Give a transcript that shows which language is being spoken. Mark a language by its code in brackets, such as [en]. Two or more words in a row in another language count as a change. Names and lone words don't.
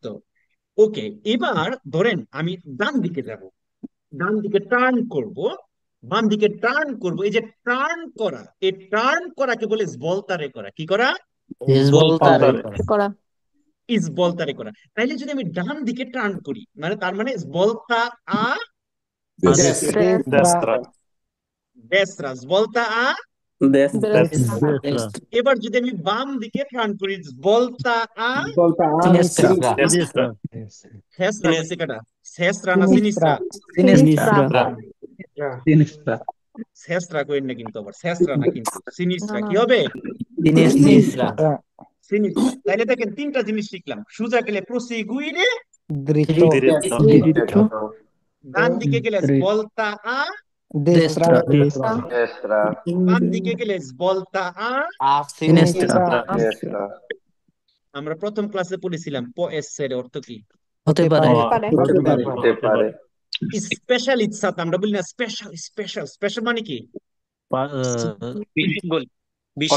[bn] ওকে, এবার ধরেন আমি ডান দিকে যাব, ডান দিকে টার্ন করব, বাম দিকে টার্ন করব। এই যে টার্ন করা, এই টার্ন করাকে বলে স্বলতারে করা। কি করা? বলতারে। করা। স্বলতারে করা। তাইলে যদি আমি ডান দিকে টার্ন করি, মানে তার মানে [it] svolta a [bn] দেস্ত্রা। [it] destra, svolta a। [bn] দেস্ত্রা। এবার যদি আমি বাম দিকে টার্ন করি, [it] svolta a [bn] সিনিস্ট্রা। দেস্ত্রা। destra, কইছে কাটা destra না sinistra? সিনিস্ট্রা। destra কইন না কিন্তু, আবার destra না কিন্তু, না sinistra না। কি হবে? সিনিস্ট্রা। সিনিস্ট্রা। তাইলে দেখেন তিনটা জিনিস শিখলাম। সোজা গেলে প্রসিগুইরে, দৃঢ়। দৃপ্ত। ডান দিকে গেলে [it] svolta a, [bn] দেস্ত্রা। Destra, বাম দিকে গেলে [it] svolta a। [bn] সিনিস্ট্রা। destra, আমরা প্রথম ক্লাসে পড়েছিলাম পএসের অর্থ কি? হতে পারে। পারে। হতে পারে, স্পেশাল ইচ্ছা, আমরা বলি না স্পেশাল, স্পেশাল, স্পেশাল মানে কি? অসাধারণ দেখেন,